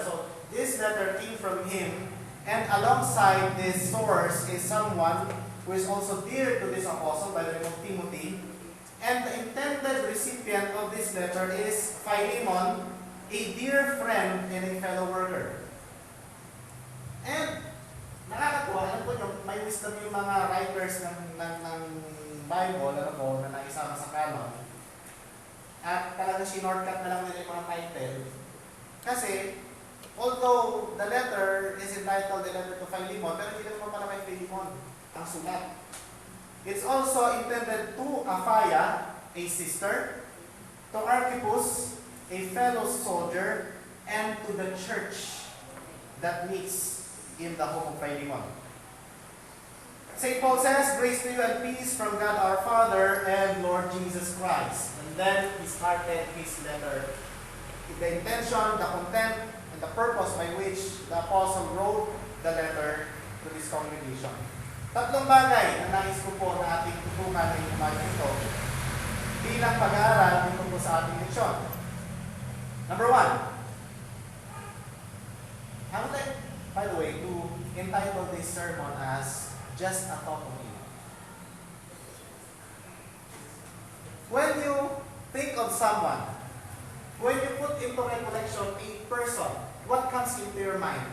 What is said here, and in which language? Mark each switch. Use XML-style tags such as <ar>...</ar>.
<en>So this letter came from him, and alongside this source is someone who is also dear to this apostle by the name of Timothy. And the intended recipient of this letter is Philemon, a dear friend and a fellow worker.</en> <tl>And nakakatuwa, alam po nyo, may wisdom yung mga writers ng Bible, ano po, na naisama sa canon. At talagang sinortcut na lang nila yung mga title. Kasi,</tl> <en>although the letter is entitled the letter to Philemon,</en> <tl>pero hindi naman pala kay Philemon ang sulat.</tl> <en>It's also intended to Apphia, a sister, to Archippus, a fellow soldier, and to the church that meets in the home of Philemon. St. Paul says, grace to you and peace from God our Father and Lord Jesus Christ. And then he started his letter. The intention, the content, and the purpose by which the apostle wrote the letter to this congregation.</en> <tl>Tatlong bagay na nais ko po na ating tutukan ngayong umaga ito bilang pag-aaral dito po sa ating leksyon.</tl> <en>Number 1, I would like, by the way, to entitle this sermon as Just a Thought of You. When you think of someone, when you put into recollection a person, what comes into your mind?</en>